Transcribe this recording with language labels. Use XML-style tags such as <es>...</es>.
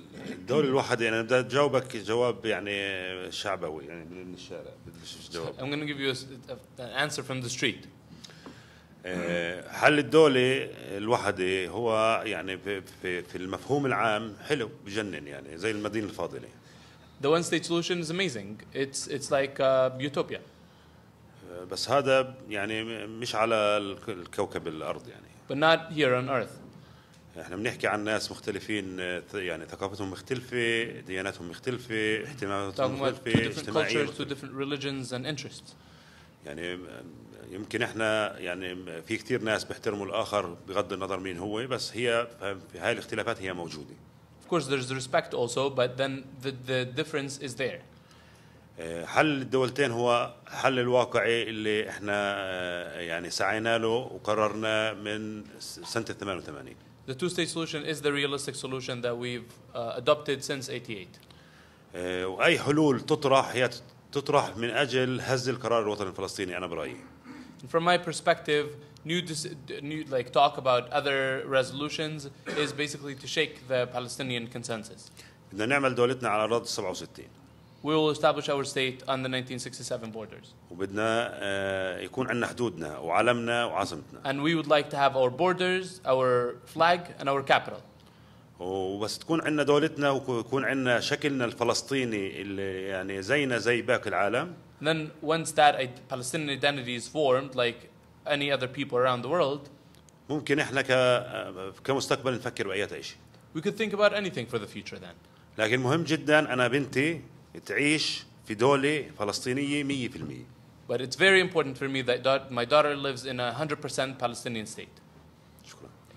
<ar>الدولة الواحدة أنا بدي أجاوبك جواب يعني شعبوي يعني من الشارع بديش جواب.</ar> <en>I'm going to give you an answer from the street.</en> <ar>حل الدولة الوحدة هو يعني في المفهوم العام حلو بجنن يعني زي المدينة الفاضلة.</ar> <en>The one-state solution is amazing. It's like utopia.</en> <ar>بس هذا يعني مش على الكوكب الأرض يعني.</ar> <en>But not here on Earth.</en> <ar>احنا بنحكي عن ناس مختلفين يعني ثقافتهم مختلفة، دياناتهم مختلفة، اهتماماتهم مختلفة، اجتماعيين.</ar> <en>Two different religions and interests.</en> <ar>يعني يمكن احنا يعني في كثير ناس بيحترموا الآخر بغض النظر مين هو، بس هي في هاي الاختلافات هي موجودة.</ar> <en>Of course, there's respect also, but then the difference is there.</en> <ar>حل الدولتين هو حل الواقعي اللي احنا يعني سعينا له وقررنا من سنة 88.</ar> <en>The two-state solution is the realistic solution that we've adopted since 88.</en> <ar>وأي حلول تطرح هي تطرح من أجل هز القرار الوطني الفلسطيني أنا برأيي.</ar> <en>From my perspective, new like talk about other resolutions is basically to shake the Palestinian consensus.</en> <ar>بدنا نعمل دولتنا على أراضي 67.</ar> <en>we will establish our state on the 1967 borders.</en> <ar>وبدنا يكون عندنا حدودنا وعلمنا وعاصمتنا.</ar> <en>And we would like to have our borders, our flag, and our capital.</en> <ar>وبس تكون عندنا دولتنا ويكون عندنا شكلنا الفلسطيني اللي يعني زينا زي باقي العالم.</ar> <en>And then once that Palestinian identity is formed, like any other people around the world,</en> <ar>ممكن احنا كمستقبل نفكر بأي شيء.</ar> <en>we could think about anything for the future then.</en> <ar>لكن مهم جدا أنا بنتي تعيش في دولة فلسطينية 100%.</ar> <en>But it's very important for me that my daughter lives in a 100% Palestinian state.</en> <ar>شكرا.</ar>